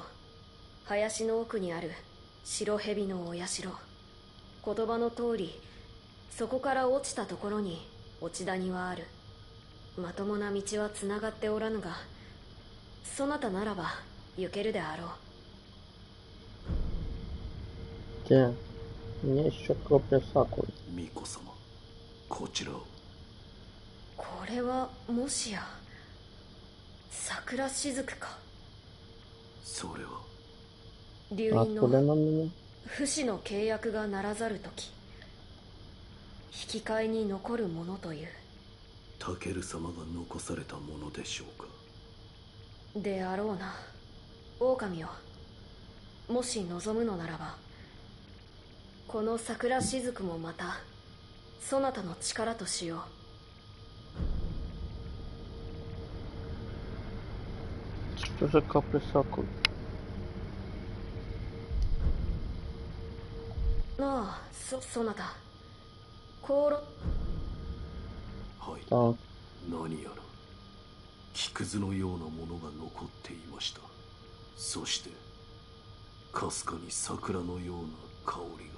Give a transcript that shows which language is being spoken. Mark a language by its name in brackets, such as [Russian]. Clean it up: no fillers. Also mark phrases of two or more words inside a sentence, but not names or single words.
[Japanese] 林の奥にある白蛇のお社。言葉の通り、そこから落ちたところに落ち谷はある。まともな道はつながっておらぬが、そなたならば行けるであろう。 [Russian] Где? У меня еще капля сакуры. [Japanese] 巫女様、こちらを。これはもしや桜しずくか。それは流院 [Russian] Откуда [Japanese] の [Russian] она меня? [Japanese] 不死の契約がならざるとき、引き換えに残るものという。タケル様が残されたものでしょうか。であろうな。狼よ、もし望むのならば、この桜しずくもまたそなたの力としよう。 [Russian] Что за капля сакуры? [Japanese] なあ、そなた香炉。はい、 [Russian] Так, [Japanese] 何やら木くずのようなものが残っていました。そしてかすかに桜のような香りが。